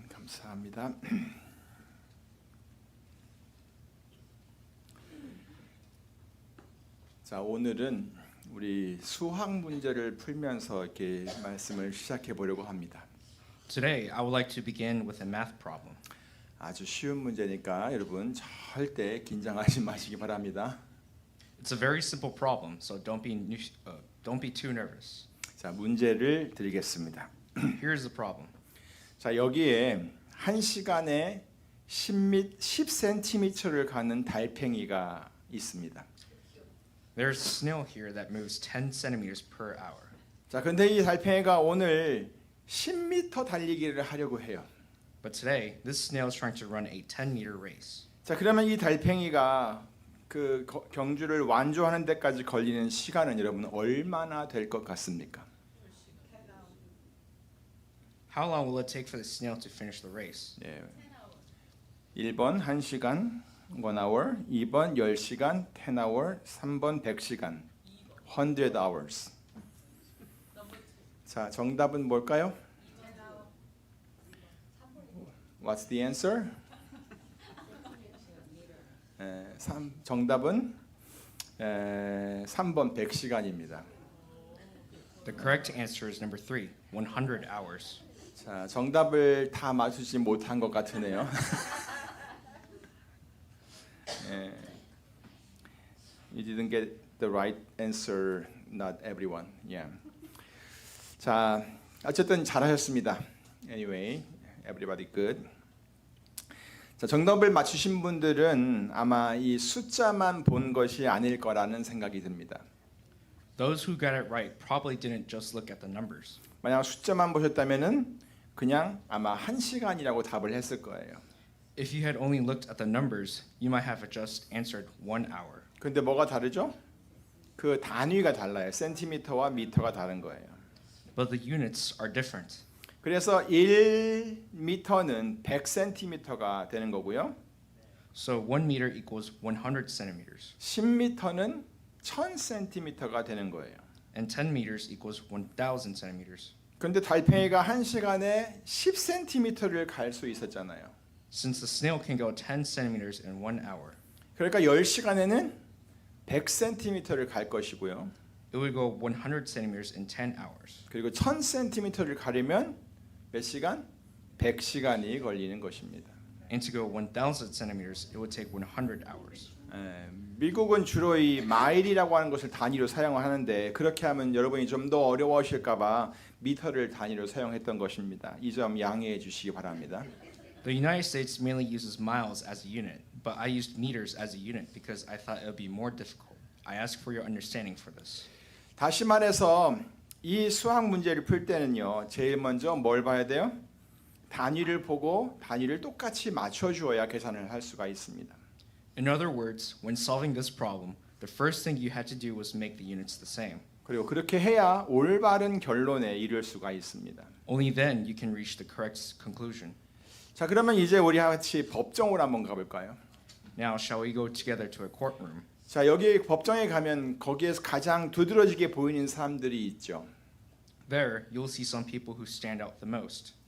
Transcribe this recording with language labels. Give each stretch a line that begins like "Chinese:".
Korean: 감사합니다. 자, 오늘은 우리 수학 문제를 풀면서 이렇게 말씀을 시작해 보려고 합니다.
English: Today, I would like to begin with a math problem.
Korean: 아주 쉬운 문제니까 여러분 절대 긴장하지 마시기 바랍니다.
English: It's a very simple problem, so don't be too nervous.
Korean: 자, 문제를 드리겠습니다.
English: Here's the problem.
Korean: 자, 여기에 1시간에 10cm를 가는 달팽이가 있습니다.
English: There's a snail here that moves 10 centimeters per hour.
Korean: 자, 근데 이 달팽이가 오늘 10m 달리기를 하려고 해요.
English: But today, this snail is trying to run a 10-meter race.
Korean: 자, 그러면 이 달팽이가 그 경주를 완주하는 데까지 걸리는 시간은 여러분 얼마나 될 것 같습니까?
English: How long will it take for the snail to finish the race?
Korean: 예. 1번 1시간
English: 1 hour,
Korean: 2번 10시간
English: 10 hour,
Korean: 3번 100시간
English: 100 hours.
Korean: 자, 정답은 뭘까요?
English: What's the answer?
Korean: 정답은 3번 100시간입니다.
English: The correct answer is number 3, 100 hours.
Korean: 자, 정답을 다 맞추지 못한 것 같으네요. 예.
English: You didn't get the right answer, not everyone. Yeah.
Korean: 자, 어쨌든 잘하셨습니다.
English: Anyway, everybody good.
Korean: 자, 정답을 맞추신 분들은 아마 이 숫자만 본 것이 아닐 거라는 생각이 듭니다.
English: Those who got it right probably didn't just look at the numbers.
Korean: 만약 숫자만 보셨다면은 그냥 아마 1시간이라고 답을 했을 거예요.
English: If you had only looked at the numbers, you might have just answered 1 hour.
Korean: 근데 뭐가 다르죠? 그 단위가 달라요. 센티미터와 미터가 다른 거예요.
English: But the units are different.
Korean: 그래서 1미터는 100cm가 되는 거고요.
English: So 1 meter equals 100 centimeters,
Korean: 10m는 1000cm가 되는 거예요.
English: and 10 meters equals 1,000 centimeters.
Korean: 근데 달팽이가 1시간에 10cm를 갈 수 있었잖아요.
English: Since the snail can go 10 centimeters in 1 hour,
Korean: 그러니까 10시간에는 100cm를 갈 것이고요.
English: it would go 100 centimeters in 10 hours.
Korean: 그리고 1000cm를 가려면 몇 시간? 100시간이 걸리는 것입니다.
English: And to go 1,000 centimeters, it would take 100 hours.
Korean: 미국은 주로 이 마일이라고 하는 것을 단위로 사용하는데 그렇게 하면 여러분이 좀 더 어려워하실까봐 미터를 단위로 사용했던 것입니다. 이 점 양해해 주시기 바랍니다.
English: The United States mainly uses miles as a unit, but I used meters as a unit because I thought it would be more difficult. I ask for your understanding for this.
Korean: 다시 말해서 이 수학 문제를 풀 때는요. 제일 먼저 뭘 봐야 돼요? 단위를 보고 단위를 똑같이 맞춰 주어야 계산을 할 수가 있습니다.
English: In other words, when solving this problem, the first thing you had to do was make the units the same.
Korean: 그리고 그렇게 해야 올바른 결론에 이를 수가 있습니다.
English: Only then you can reach the correct conclusion.
Korean: 자, 그러면 이제 우리 같이 법정으로 한번 가볼까요?
English: Now, shall we go together to a courtroom?
Korean: 자, 여기 법정에 가면 거기에서 가장 두드러지게 보이는 사람들이 있죠.
English: There, you'll see some people who stand out the most.